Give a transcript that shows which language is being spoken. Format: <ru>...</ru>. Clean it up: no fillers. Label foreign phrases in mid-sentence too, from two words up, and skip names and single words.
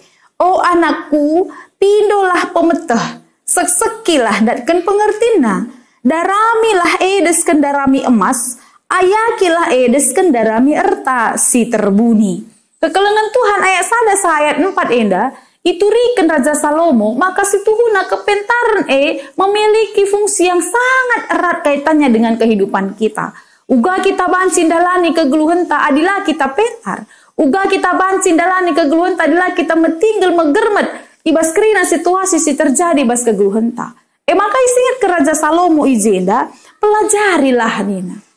<btx>O anakku, pindolah pemeteh, seksekilah datkan pengertina. Daramilah edes kendarami emas, ayakilah edes kendarami erta si terbuni. Kekelengan Tuhan ayat sada ayat 4 enda, iturikan Raja Salomo, maka situhuna kepentaran</btx> <id>memiliki fungsi yang sangat erat kaitannya dengan kehidupan kita.</id> <btx>Uga kita bancin dalani kegeluhan tak adilah kita pentar. Uga kita bancin dalani kegeluhan tak adilah kita metinggal megermet. Ibas kerina situasi si terjadi bas kegeluhan tak. Maka isingat ke Raja Salomo ijenda, pelajarilah nina.</btx>